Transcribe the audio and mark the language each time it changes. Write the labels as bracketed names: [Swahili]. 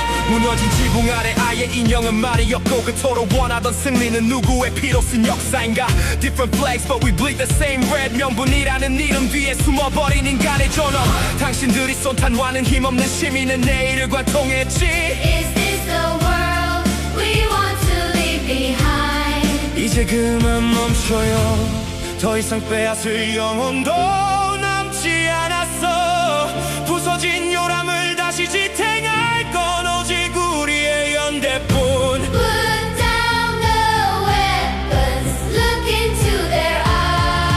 [Korean] 무너진 지붕 아래 아예 인형은 말이 없고 그토록 원하던 승리는 누구의 피로 쓴 역사인가. [English] Different flags but we bleed the same red. [Korean] 명분이라는 이름 뒤에 숨어버린 인간의 존엄. 당신들이 쏜 탄환은 힘없는 시민의 내일을 관통했지. [English] Is this the world we want to leave behind? [Korean] 이제 그만 멈춰요. 더 이상 빼앗을 영혼도 남지 않았어. 부서진 요람을 다시 지탱할 건 오직 우리의 연대뿐. [English] Put down the weapons, look into their eyes.